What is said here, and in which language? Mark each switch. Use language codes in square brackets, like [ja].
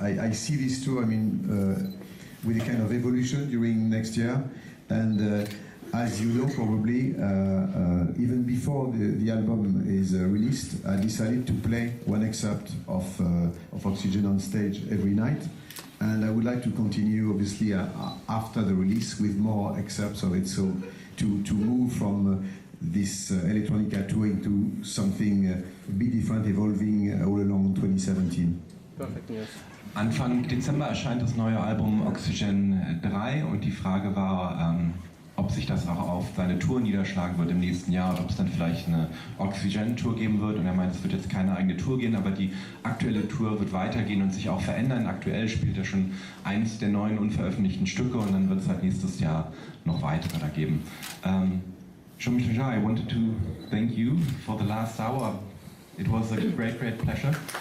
[en] I see this tour, I mean, with a kind of evolution during next year, and as you know probably, even before the album is released, I decided to play one excerpt of Oxygen on stage every night, and I would like to continue obviously after the release with more excerpts of it, so to move from this electronica tour into something a bit different, evolving all along 2017. Perfect, yes. [de] Anfang Dezember erscheint das neue Album Oxygen 3, und die Frage war, ob sich das auch auf seine Tour niederschlagen wird im nächsten Jahr, oder ob es dann vielleicht eine Oxygen-Tour geben wird. Und er meint, es wird jetzt keine eigene Tour gehen, aber die aktuelle Tour wird weitergehen und sich auch verändern. Aktuell spielt er schon eins der neuen unveröffentlichten Stücke, und dann wird es halt nächstes Jahr noch weitere da geben. [en] Jean-Michel Jarre, I wanted to thank you for the last hour. It was a great pleasure.